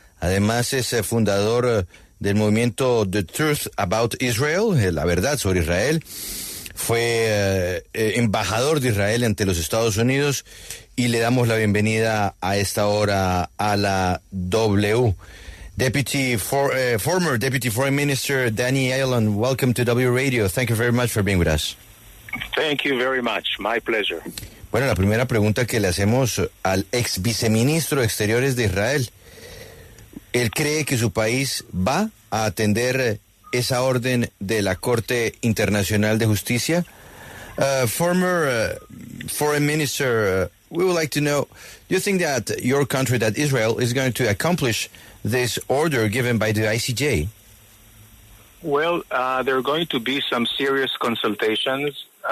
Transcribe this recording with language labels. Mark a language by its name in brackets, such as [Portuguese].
[Spanish] Además es fundador del movimiento The Truth About Israel, la verdad sobre Israel. Fue embajador de Israel ante los Estados Unidos y le damos la bienvenida a esta hora a la W. [English] Former Deputy Foreign Minister Danny Ayalon, welcome to W Radio. Thank you very much for being with us. Thank you very much. My pleasure. [Spanish] Bueno, la primera pregunta que le hacemos al ex viceministro de Exteriores de Israel. ¿Él cree que su país va a atender esa orden de la Corte Internacional de Justicia? [English] Former Foreign Minister, we would like to know, do you think that your country, that Israel, is going to accomplish this order given by the ICJ? Well, there are going to be some serious consultations.